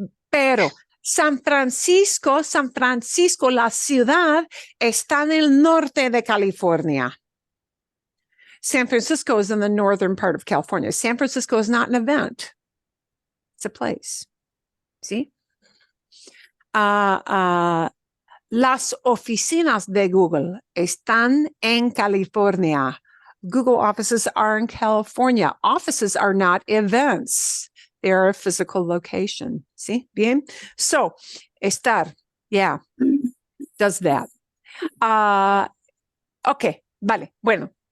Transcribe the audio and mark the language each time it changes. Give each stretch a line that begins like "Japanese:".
Spanish: Pero San Francisco, la ciudad está en el norte de California.
English: San Francisco is in the northern part of California. San Francisco is not an event. It's a place. See?
Spanish: Las oficinas de Google están en California.
English: Google offices are in California. Offices are not events. They are a physical location. See? Bien? So, estar, yeah, does that.
Spanish: Okay, vale, bueno.